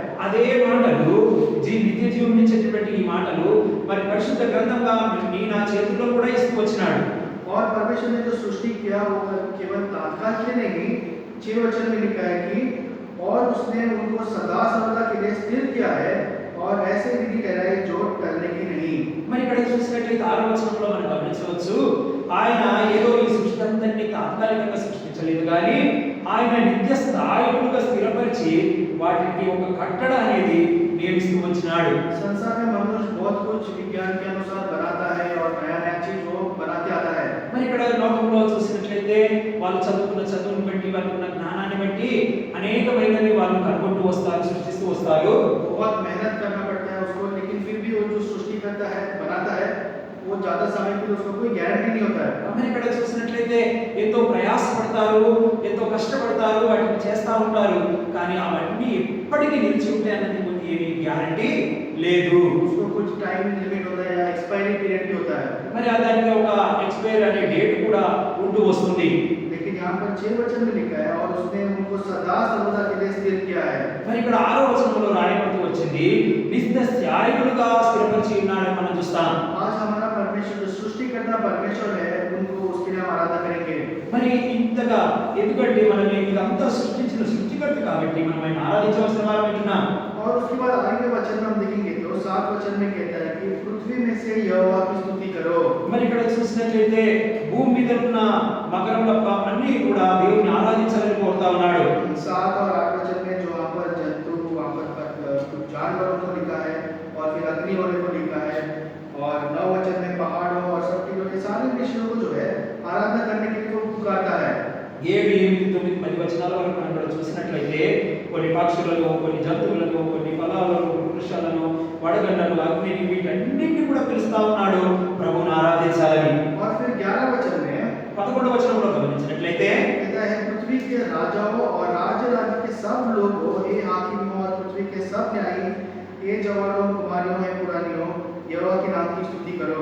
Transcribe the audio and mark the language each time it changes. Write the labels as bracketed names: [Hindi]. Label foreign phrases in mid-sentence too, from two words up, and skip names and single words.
[Telugu] అదే మాటలు నిత్య జీవం ఇచ్చేటువంటి ఈ మాటలు మరి పరిశుద్ధ గ్రంథంగా నా చేతుల్లో కూడా ఇస్తూ వచ్చినాడు. [Hindi] और परमेश्वर ने जो सृष्टि किया वो केवल तात्काल के नहीं, 6 वचन में लिखा है कि और उसने उनको सदा सर्वदा के लिए स्थिर किया है और ऐसे विधि ठहराई जो टलने की नहीं। [Telugu] మరి ఇక్కడ చూసినట్లయితే 6వ వచనంలో మనం గమనించవచ్చు, ఆయన ఏదో ఈ సృష్టి అంతటిని తాత్కాలికంగా సృష్టించలేదు కానీ ఆయన నిత్య స్థాయిలుగా స్థిరపరిచి వాటికి ఒక కట్టడ అనేది నియమిస్తూ వచ్చినాడు. [Hindi] संसार में मनुष्य बहुत कुछ विज्ञान के अनुसार बनाता है और नया चीज वो बनाते आता है। [Telugu] మరి ఇక్కడ లోకంలో చూసినట్లయితే వాళ్ళు చదువుకున్న చదువుని బట్టి, వాళ్ళకు ఉన్న జ్ఞానాన్ని బట్టి అనేకమైనవి వాళ్ళు కనుగొంటూ వస్తారు, సృష్టిస్తూ వస్తారు. [Hindi] बहुत मेहनत करना पड़ता है उसको, लेकिन फिर भी वो जो सृष्टि करता है, बनाता है, वो ज्यादा समय के लिए उसको कोई गारंटी नहीं होता है। [Telugu] మరి ఇక్కడ చూసినట్లయితే ఎంతో ప్రయాసపడతారు, ఎంతో కష్టపడతారు, వాటిని చేస్తూ ఉంటారు, కానీ అవన్నీ ఎప్పటికీ నిలిచి ఉంటాయి అన్నది ఏమీ గ్యారంటీ లేదు. [Hindi] उसको कुछ [English] time limit [Hindi] होता है या [English] expiry period [Hindi] भी होता है। [Telugu] మరి దానికి ఒక ఎక్స్పైర్ అనే డేట్ కూడా ఉంటూ వస్తుంది. [Hindi] लेकिन यहाँ पर 6 वचन में लिखा है और उसने उनको सदा सर्वदा के लिए स्थिर किया है। [Telugu] మరి ఇక్కడ 6వ వచనంలో రాయబడుతూ వచ్చింది నిత్య స్థాయిలుగా స్థిరపరిచి ఉన్నాడని మనం చూస్తాం. [Hindi] आज हमारा परमेश्वर जो सृष्टिकर्ता परमेश्वर है, उनको उसके लिए हम आराधना करेंगे। [Telugu] మరి ఇంతగా ఎందుకంటే మనం ఇదంతా సృష్టించిన సృష్టికర్త కాబట్టి మనం ఆయన ఆరాధించవలసిన వారం వింటున్నాం. [Hindi] और उसके बाद आगे वचन में हम देखेंगे तो 7 वचन में कहता है कि पृथ्वी में से यहोवा की स्तुति करो। [Telugu] మరి ఇక్కడ చూసినట్లయితే భూమి మీద ఉన్న మకరంల అన్ని కూడా దేవుని ఆరాధించాలని కోరుతా ఉన్నాడు. [Hindi] 7 और 8 वचन में जो वहाँ पर जंतु, वहाँ पर कुछ जानवरों को लिखा है और फिर अग्नि होने को लिखा है, और 9 वचन में पहाड़ों और सब टीलों के सारे विषयों को जो है आराधना करने के लिए वो पुकारता है। [Telugu] 7, 8, 9, 10 వచనాల వరకు మనం ఇక్కడ చూసినట్లయితే కొన్ని పక్షులను, కొన్ని జంతువులను, కొన్ని ఫలాలను, వృక్షాలను, వడగండ్లను, అగ్నిని వీటన్నిటిని కూడా పిలుస్తా ఉన్నాడు ప్రభువును ఆరాధించాలని. [Hindi] और फिर 11 वचन में [Telugu] 11వ వచనంలో గమనించినట్లయితే [Hindi] कहता है पृथ्वी के राजाओं और राज्य के सब लोगों, हे हाकिमों और पृथ्वी के सब न्यायी, हे जवानों, कुमारियों, हे पुरानियों, यहोवा के नाम की स्तुति करो।